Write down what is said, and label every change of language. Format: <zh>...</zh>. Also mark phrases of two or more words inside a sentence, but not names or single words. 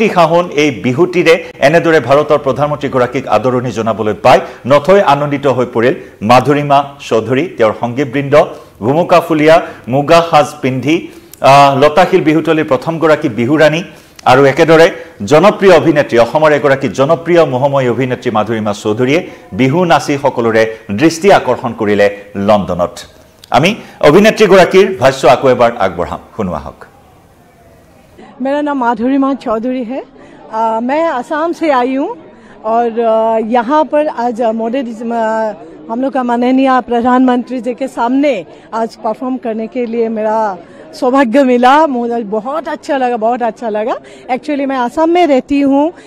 <as>খাহন এই বিহুটিৰে এনেদৰে ভাৰতৰ প্ৰধানমন্ত্ৰীগৰাকীক আদৰণি জনাবলৈ পাই নথৈ আনন্দিত হৈ পৰিল মাধুৰীমা চৌধুৰী তেওঁৰ সংগীতবৃন্দ ভুমুকা ফুলীয়া মুগা সাজ পিন্ধি লতাশিল বিহুতলীৰ প্ৰথমগৰাকী বিহুৰাণী আৰু একেদৰে জনপ্ৰিয় অভিনেত্ৰী অসমৰ এগৰাকী জনপ্ৰিয় মোহময় অভিনেত্ৰী মাধুৰীমা চৌধুৰীয়ে বিহু নাচি সকলোৰে দৃষ্টি আকৰ্ষণ কৰিলে লণ্ডনত আমি অভিনেত্ৰীগৰাকীৰ ভাষ্য আকৌ এবাৰ আগবঢ়াম শুনোৱা হওক</as> <hi>मेरा नाम माधुरीमा चौधरी है मैं असम से आई हूँ और यहाँ पर आज मोदी हम लोग का माननीय प्रधानमंत्री जी के सामने आज परफॉर्म करने के लिए मेरा सौभाग्य मिला मुझे बहुत अच्छा लगा एक्चुअली मैं असम में रहती हूँ</hi>